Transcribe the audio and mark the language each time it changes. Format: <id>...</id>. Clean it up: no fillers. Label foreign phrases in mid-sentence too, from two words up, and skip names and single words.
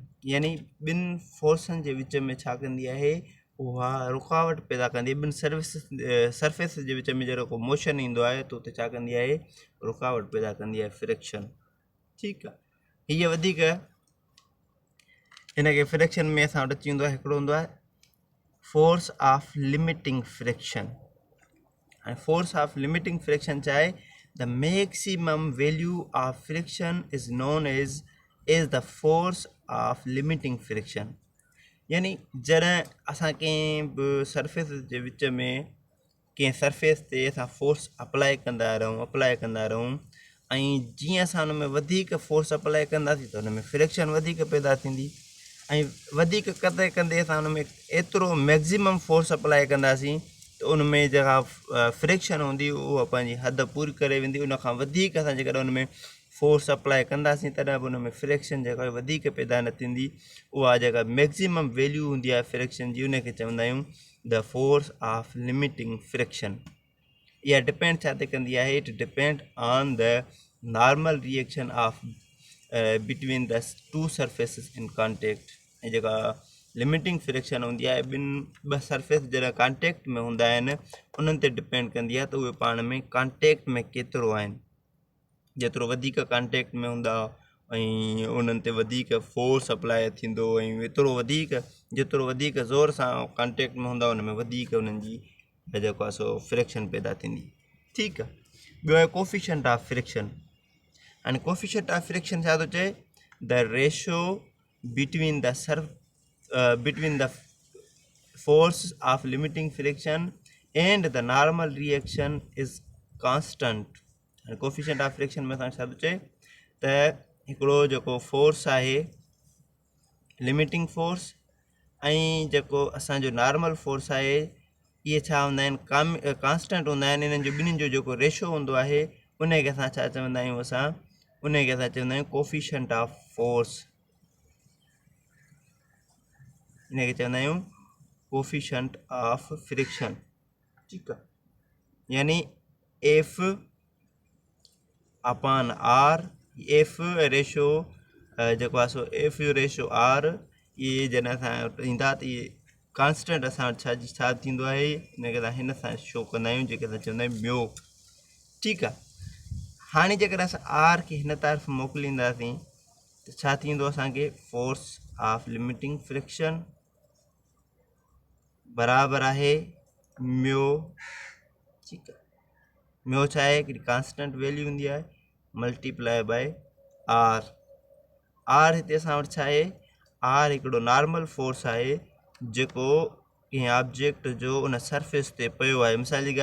<sd>यानी ॿिनि फोर्सनि जे विच में छा कंदी आहे, उहा रुकावट पैदा कंदी आहे। ॿिनि सरफेस जे विच में जहिड़ो को मोशन ईंदो आहे, त उते छा कंदी आहे, रुकावट पैदा कंदी आहे फ्रिक्शन। ठीकु आहे, हीअ वधीक हिनखे फ्रिक्शन में असां वटि अची वेंदो आहे, हिकिड़ो हूंदो आहे</sd> <en>force of limiting friction.</en> <sd>ऐं</sd> <en>force of limiting friction</en> <sd>छा आहे,</sd> <en>The maximum value of friction is known as the force of limiting friction.</en> <sd>यानी जॾहिं असां कंहिं बि सरफेस जे विच में कंहिं सरफेस ते असां</sd> <en>force apply</en> <sd>कंदा रहूं, ऐं जीअं असां हुन में वधीक</sd> <en>force apply</en> <sd>कंदासीं, त हुन में फ्रिक्शन वधीक पैदा थींदी। ऐं वधीक कंदे कंदे असां हुन में एतिरो</sd> <en>maximum force apply</en> <sd>कंदासीं, त उन में जेका फ्रिक्शन हूंदी, उहा पंहिंजी हद पूरी करे वेंदी। उन खां वधीक असां जेकॾहिं हुन में</sd> <en>force apply</en> <sd>कंदासीं, तॾहिं बि हुन में फ्रिक्शन जेका वधीक पैदा न थींदी। उहा जेका</sd> <en>maximum value</en> <sd>हूंदी आहे फ्रिक्शन जी, उनखे चवंदा आहियूं</sd> <en>the force of limiting friction.</en> <sd>इहा डिपेंड छा ते कंदी आहे,</sd> <en>It depend on the normal reaction of between the two surfaces in contact.</en> <sd>ऐं जेका</sd> <en>limiting friction</en> <sd>हूंदी आहे, ॿ सरफेस जॾहिं कॉन्टेक्ट में हूंदा आहिनि, उन्हनि ते डिपेंड कंदी आहे त उहे पाण में कॉन्टेक्ट में केतिरो आहिनि। जेतिरो वधीक कॉन्टेक्ट में हूंदा ऐं उन्हनि ते वधीक फोर्स अप्लाई थींदो, ऐं जेतिरो वधीक ज़ोर सां कॉन्टेक्ट में हूंदा, उन में वधीक उन्हनि जी जेको आहे सो फ्रिक्शन पैदा थींदी। ठीकु आहे, ॿियो आहे</sd> <en>coefficient of friction.</en> <sd>हाणे</sd> <en>coefficient of friction</en> <sd>छा थो चए,</sd> <en>The ratio between the between the force of limiting friction and the normal reaction is constant. and coefficient of friction</en> <sd>में असां छा थो चए त हिकिड़ो जेको फोर्स आहे</sd> <en>limiting force</en> <sd>ऐं जेको असांजो</sd> <en>normal force</en> <sd>आहे इहे छा हूंदा आहिनि कांस्टेंट हूंदा आहिनि इन्हनि जो ॿिन्हिनि जो जेको रेशो हूंदो आहे उन खे असां छा चवंदा आहियूं उन खे असां चवंदा आहियूं</sd> <en>coefficient of force</en> <sd>इन खे चवंदा आहियूं</sd> <en>coefficient of friction</en> <sd>ठीकु आहे यानी</sd> <en>F upon R F ratio</en> <sd>जेको आहे सो</sd> <en>F U ratio R</en> <sd>इहे जॾहिं असां ईंदा त इहे कांस्टेंट असां छा थींदो आहे हिनखे असां हिन सां शो कंदा आहियूं जेके असां चवंदा आहियूं म्यो ठीकु आहे हाणे जेकर असां आर खे हिन तरफ़ मोकिलींदासीं त छा थींदो असांखे</sd> <en>force of limiting friction</en> <sd>बराबरि आहे म्यो ठीकु आहे म्यो छा आहे हिकिड़ी</sd> <en>constant value</en> <sd>हूंदी आहे</sd> <en>multiply by R R</en> <sd>हिते असां वटि छा आहे आर हिकिड़ो</sd> <en>normal force</en> <sd>आहे जेको कंहिं ऑब्जेक्ट जो उन सरफेस ते पियो आहे मिसाल जी</sd>